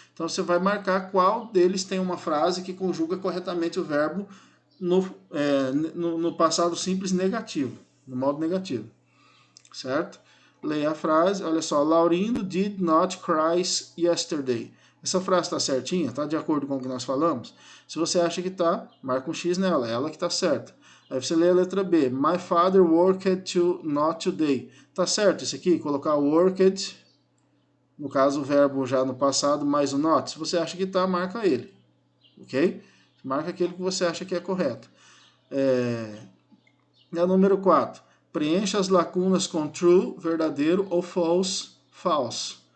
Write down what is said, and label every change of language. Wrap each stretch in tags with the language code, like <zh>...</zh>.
<pt>Então, você vai marcar qual deles tem uma frase que conjuga corretamente o verbo no passado simples negativo, no modo negativo, certo? Leia a frase, olha só,</pt> <en>Laurindo did not cry yesterday.</en> <pt>Essa frase está certinha? Está de acordo com o que nós falamos? Se você acha que está, marca um X nela, é ela que está certa. Aí você lê a letra B,</pt> <en>my father worked not today.</en> <pt>Está certo isso aqui? Colocar worked, no caso o verbo já no passado, mais o not. Se você acha que está, marca ele, ok? Marca aquele que você acha que é correto. Número 4. Preencha as lacunas com true, verdadeiro, ou false, falso.</pt>